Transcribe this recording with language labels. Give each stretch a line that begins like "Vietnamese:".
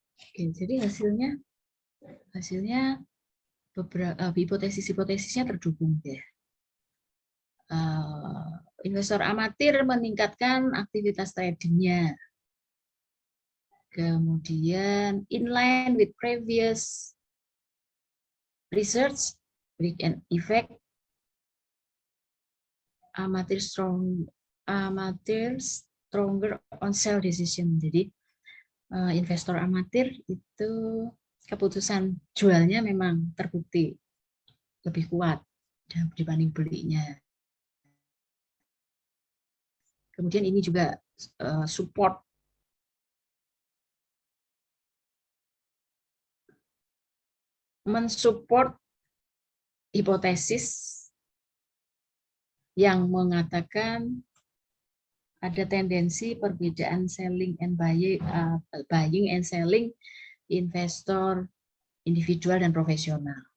Indonesian: Oke, jadi hasilnya beberapa hipotesisnya terdukung ya. Investor amatir meningkatkan aktivitas tradingnya. Kemudian
English: inline with previous research, weekend effect, amatir stronger on sell decision.
Indonesian: Jadi investor amatir itu keputusan jualnya memang terbukti lebih kuat dibanding belinya. Kemudian ini juga support mensupport hipotesis yang mengatakan ada tendensi perbedaan
English: selling and buying and selling
Indonesian: investor individual dan profesional.